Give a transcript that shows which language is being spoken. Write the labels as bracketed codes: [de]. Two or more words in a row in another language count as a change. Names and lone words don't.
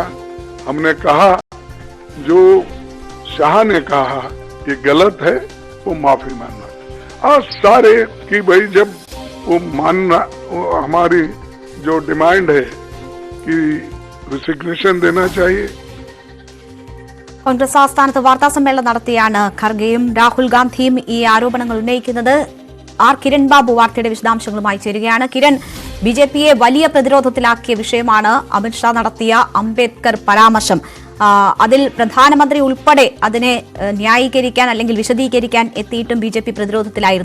[hi] हमने कहा जो शाह ने कहा ये गलत है, वो माफी मांगना, और सारे कि भाई जब वो मानना, वो हमारी जो डिमांड है कि रिसिग्नेशन देना चाहिए. [ml] കോൺഗ്രസ് ആസ്ഥാനത്ത് വാർത്താസമ്മേളനം നടത്തിയാണ് ഖർഗെയും രാഹുൽ ഗാന്ധിയും ഈ ആരോപണങ്ങൾ ഉന്നയിക്കുന്നത്. ആർ കിരൺ ബാബു വാർത്തയുടെ വിശദാംശങ്ങളുമായി ചേരുകയാണ്. കിരൺ, ബിജെപിയെ വലിയ പ്രതിരോധത്തിലാക്കിയ വിഷയമാണ് അമിത്ഷാ നടത്തിയ അംബേദ്കർ പരാമർശം. അതിൽ പ്രധാനമന്ത്രി ഉൾപ്പെടെ അതിനെ ന്യായീകരിക്കാൻ അല്ലെങ്കിൽ വിശദീകരിക്കാൻ എത്തിയിട്ടും ബിജെപി പ്രതിരോധത്തിലായിരുന്നു.